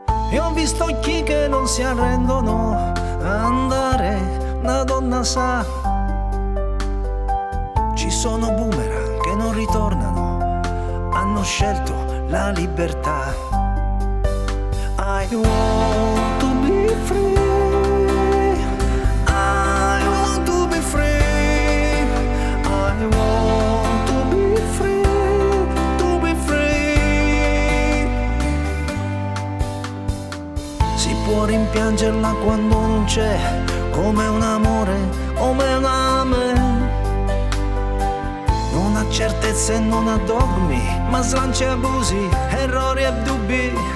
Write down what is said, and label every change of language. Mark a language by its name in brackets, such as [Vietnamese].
[Italian] E ho visto occhi che non si arrendono a andare, una donna sa. Ci sono boomerang che non ritornano, hanno scelto la libertà. [English] I want to be free, I want to be free, I want to be free, to be free. [Italian] Si può rimpiangerla quando non c'è, come un amore, come un amen. Non ha certezze e non ha dogmi, ma slanci e abusi, errori e dubbi.